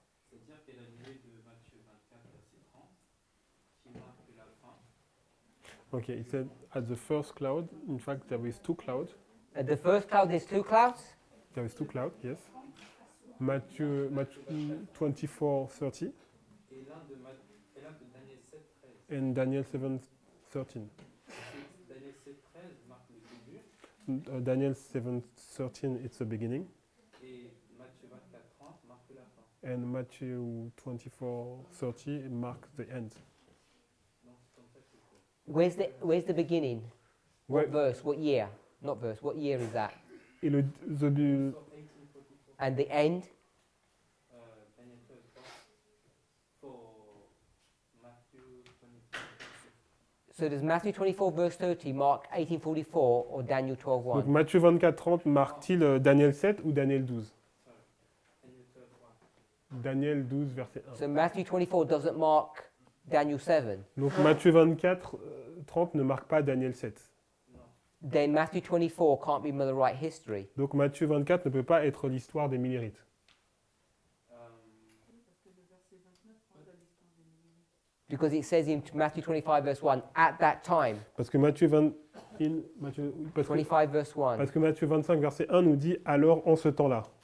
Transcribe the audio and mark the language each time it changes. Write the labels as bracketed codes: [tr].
[fr] C'est-à-dire qu'il y a la nuée de Matthieu 24, verset 30, qui marque la fin. [en] Okay, it said at the first cloud, in fact there is 2 clouds. At the first cloud, there's 2 clouds. There is 2 clouds, yes. Matthew 24:30 [fr] Et l'un de Daniel 7, 13. [en] and Daniel 7:13. [fr] Daniel 7, 13 marque le début, [en] Daniel 7:13 it's the beginning [fr] et Matthieu 24, 30 marque la fin. [en] and Matthew 24:30 mark the end. [fr] Donc c'est comme ça que c'est fait. [en] Where's the beginning? What [fr] Ouais. [en] verse? What year? Not verse. What year is that? [fr] Et [en] So 1844, And the end? Daniel 12, for Matthew 24. So does Matthew 24 verse 30 mark 1844 or Daniel 12:1? [fr] donc Matthieu 24:30 marque-t-il Daniel 7 ou Daniel 12? Daniel 12, 1. Daniel 12 verset 1. [en] So Matthew 24 doesn't mark Daniel 7. [fr] Donc Matthieu 24:30 ne marque pas Daniel 7. Non. [en] Then Matthew 24 can't be Millerite history. [fr] Donc Matthieu 24 ne peut pas être l'histoire des Millérites. [en] Because it says in Matthew 25 verse 1, at that time. [fr] Parce que Matthieu [en] 25 verse 1. [fr] parce que Matthieu 25 verset 1 nous dit alors en ce temps-là.